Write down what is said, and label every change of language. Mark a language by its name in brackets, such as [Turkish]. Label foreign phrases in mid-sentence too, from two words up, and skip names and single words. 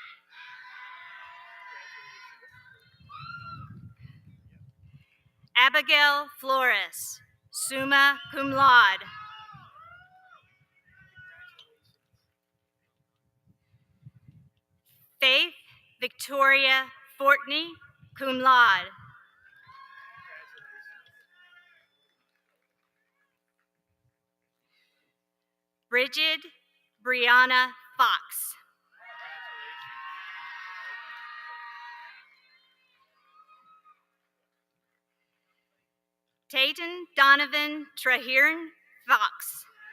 [English] Abigail Flores, [Latin] summa cum laude. [English] Faith Victoria Fortney, [Latin] cum laude. [English] Bridget Brianna Fox. Tayton Donovan Traherne Fox.